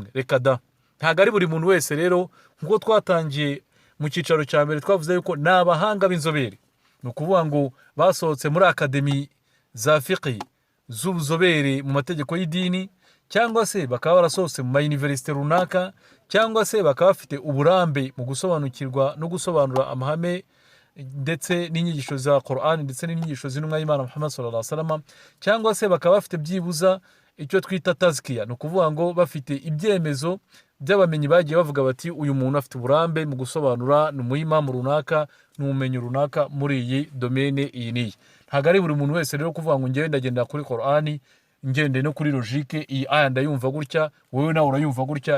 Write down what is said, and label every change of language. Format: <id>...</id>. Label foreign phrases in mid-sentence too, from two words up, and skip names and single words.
<rw>Reka da, ntabwo ari buri muntu wese rero. Nk'uko twatangiye mu cyicaro cya mbere twavuze yuko ni abahanga b'inzobere, ni ukuvuga ngo basohotse muri akademi za fiqh z'ubuzobere mu mategeko y'idini, cyangwa se bakaba barasohotse mu mayuniversite runaka, cyangwa se bakaba bafite uburambe mu gusobanukirwa no gusobanura amahame ndetse n'inyigisho za Qur'an ndetse n'inyigisho z'intumwa y'Imana Muhammad</rw> <ar>صلى الله عليه وسلم,</ar> <rw>cyangwa se bakaba bafite byibuza icyo twita tazkiya, ni ukuvuga ngo bafite ibyemezo by'abamenyi bagiye bavuga bati uyu muntu afite uburambe mu gusobanura, ni umuyimamu runaka, ni umumenyi runaka muri iyi domene iyi n'iyi. Ntabwo ari buri muntu wese rero kuvuga ngo njyewe ndagendera kuri Qur'ani, ngende no kuri logique, iyi aya ndayumva gutya wowe nawe urayumva gutya.</rw>